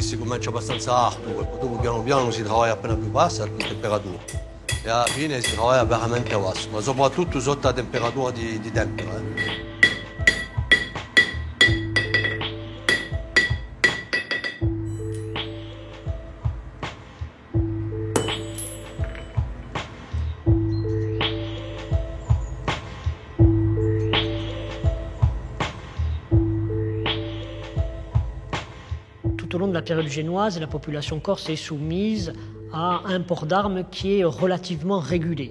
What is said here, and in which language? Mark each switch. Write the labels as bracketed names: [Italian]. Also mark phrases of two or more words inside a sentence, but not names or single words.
[Italian] comincia abbastanza alto, dopo piano piano si lavora appena più bassa la temperatura e alla fine si lavora veramente basso, ma soprattutto sotto la temperatura di tempera. [French] Tout au long de la période génoise, la population corse est soumise à un port d'armes qui est relativement régulé.